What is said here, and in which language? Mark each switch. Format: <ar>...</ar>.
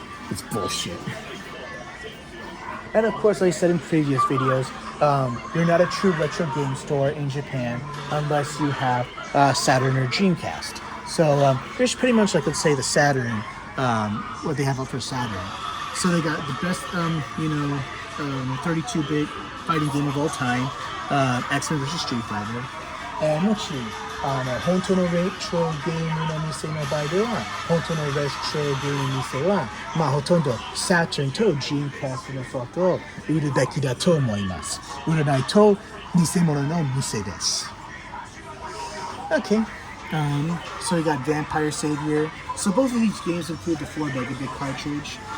<en>It's bullshit. And of course, like I said in previous videos, you're not a true retro game store in Japan unless you have Saturn or Dreamcast. So there's pretty much, like, let's say, the Saturn, what they have up for Saturn. So they got the best, 32-bit fighting game of all time, X-Men vs. Street Fighter.</en> <ja>And もちろん、本当のレトロゲームの店の場合では、本当のレトロゲームの店は、ほとんど Saturn と Dreamcast のソフトを売るべきだと思います。売らないと偽物の店です。</ja> <en>Okay. So we got Vampire Savior. So both of these games include the 4 megabit cartridge.</en>